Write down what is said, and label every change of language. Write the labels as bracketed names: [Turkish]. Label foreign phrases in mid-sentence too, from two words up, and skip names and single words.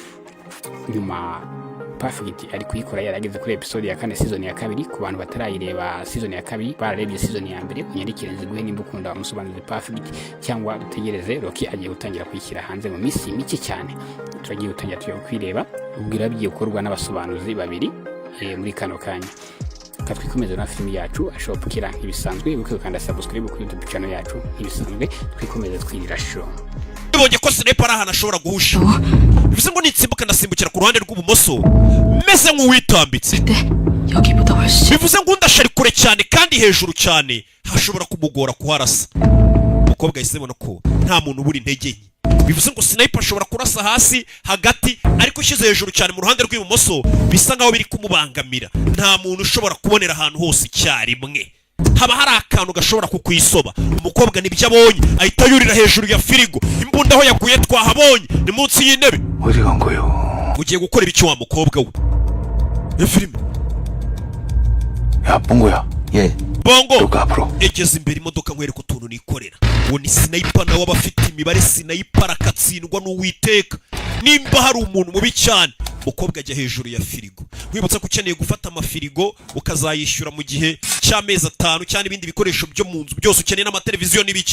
[Kinyarwanda] nyuma Perfect ari kuyikora yarageze kuri episode ya 4 season ya 2 ku bantu batarayireba season ya 2 bararebye season ya mbere unyandikire nziguhe nimba ukunda umusobanuzi Perfect cyangwa dutegereze Rocky agiye gutangira kuyishyira hanze mu minsi mike cyane turagiye gutangira tuyo kwireba ubwira bigiye gukorwa n'abasobanuzi babiri muri kano kanya twikomeza na filimi yacu A Shop Killer ibisanzwe ukanda subscribe kuri YouTube channel yacu ibisanzwe twikomeza twirira show bibonye ko sniper ahana ashobora guhusha bivuze ngo nitsimbuka ndasimbukira ku ruhande rw'ubumoso meze nk'uwitambitse [Korean] 여기보다 훨씬 [Kinyarwanda] bivuze ngo ndashari kure cyane kandi hejuru cyane hashobora kumugora kuharasa umukobwa yisebona ko nta muntu ubura intege nke bivuze ngo sniper ashobora kurasa hasi hagati ariko ushyize hejuru cyane mu ruhande rw'ibumoso bisa nkaho biri kumubangamira nta muntu ushobora kubonera ahantu hose icyarimwe haba hari akantu gashobora kukwisoba. Umukobwa nibyo abonye ahita yurira hejuru ya firigo, imbunda aho yaguye twahabonye ni munsi y'intebe. [Korean] 어디 간 거요? [Kinyarwanda] ugiye gukora ibiki wa mukobwa we? Ya filime [Korean] 야, 뽕고야. 예. [Kinyarwanda] bongo [Korean] 누가 앞으로? [Kinyarwanda] egeze imbere imodoka nkwereka utuntu nikorera. uwo ni sniper nawe aba afite imibare. sniper arakatsindwa n'uwiteka nimba hari umuntu mubi cyane. umukobwa ajya hejuru ya firigo. wibutsa ko ukeneye gufata amafirigo ukazayishyura mu gihe cy'amezi 5 cyane ibindi bikoresho byo mu nzu byose ukeneye n'amateleviziyo n'ibiki.